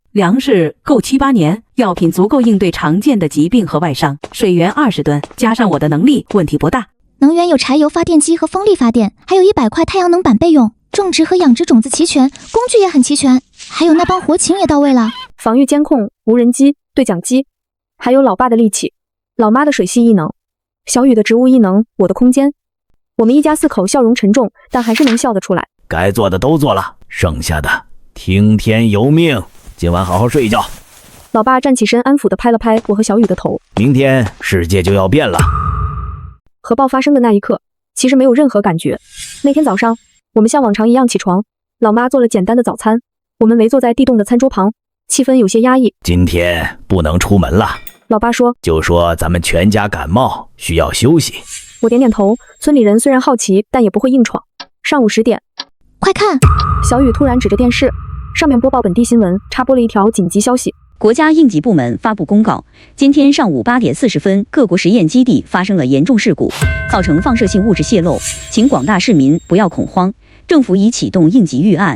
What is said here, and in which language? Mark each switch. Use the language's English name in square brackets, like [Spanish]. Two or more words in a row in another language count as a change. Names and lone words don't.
[Chinese] 糧食夠7、8年，藥品足夠應對常見的疾病和外傷，水源20噸，加上我的能力，問題不大。能源有柴油發電機和風力發電，還有100塊太陽能板備用。種植和養殖種子齊全，工具也很齊全，還有那幫活禽也到位了。防禦監控、無人機、對講機，還有老爸的利器，老媽的水系異能，小雨的植物異能，我的空間。我們一家4口笑容沉重，但還是能笑得出來。該做的都做了，剩下的聽天由命，今晚好好睡一覺。老爸站起身，安撫地拍了拍我和小雨的頭。明天世界就要變了。核爆發生的那一刻，其實沒有任何感覺。那天早上，我們像往常一樣起床，老媽做了簡單的早餐，我們圍坐在地洞的餐桌旁，氣氛有些壓抑。今天不能出門了，老爸說，就說咱們全家感冒，需要休息。我點點頭。村裡人雖然好奇，但也不會硬闖。上午10點，快看！小雨突然指着電視，上面播報本地新聞，插播了一條緊急消息。國家應急部門發布公告，今天上午8點40分，各國實驗基地發生了嚴重事故，造成放射性物質洩漏，請廣大市民不要恐慌，政府已啟動應急預案。